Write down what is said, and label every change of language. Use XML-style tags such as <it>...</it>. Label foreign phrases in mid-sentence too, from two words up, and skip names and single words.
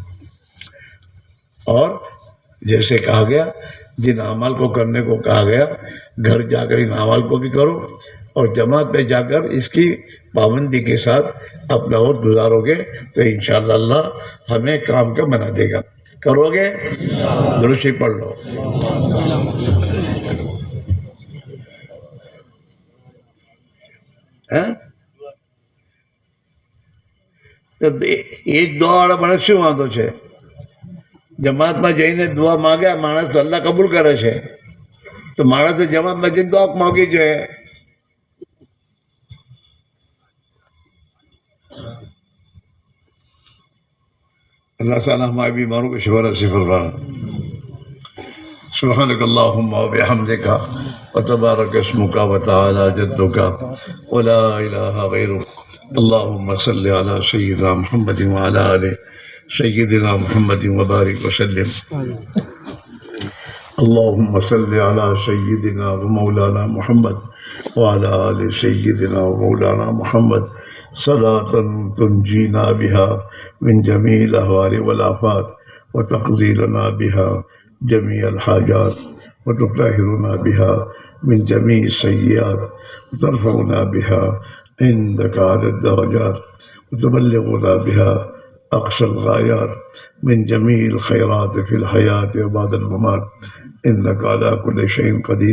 <ur>اور جیسے کہا گیا جن اعمال کو کرنے کو کہا گیا گھر جا کر ان اعمال کو بھی کرو، اور جماعت میں جا کر اس کی پابندی کے ساتھ اپنا وقت گزارو گے تو</ur> <ar>انشاءاللہ</ar> <ur>اللہ ہمیں کام کا بنا دے گا. کرو گے؟ درود شریف پڑھ لو.</ur> <gu>એ જ દુઆવાળા માણસ શું વાંધો છે? જમાતમાં જઈને દુઆ માગે માણસ તો અલ્લાહ કબૂલ કરે છે. તો માણસે જમાતમાં જઈને દુઆ માગવી જોઈએ.</gu> <ur>اللہ تعالیٰ ہماری بیماروں کو شفا نصیب فرمائے.</ur> <ar>سبحانک اللہم وبحمدک وتبارک اسمک وتعالی جدک ولا الہ غیرک. اللہم صلی علی سیدنا محمد وعلی آل سیدنا محمد وبارک وسلم. اللہم صلی علی سیدنا ومولانا محمد وعلی آل سیدنا ومولانا محمد صلاة تنجینا بها من جميع الأهوال والآفات وتقضي لنا بها جميع الحاجات وتطهرنا بها من جميع السيئات وترفعنا بها عندك على الدرجات وتبلغنا بها أقصى الغايات من جميع الخيرات في الحياة وبعد الممات إنك على كل شيء قدير.</ar>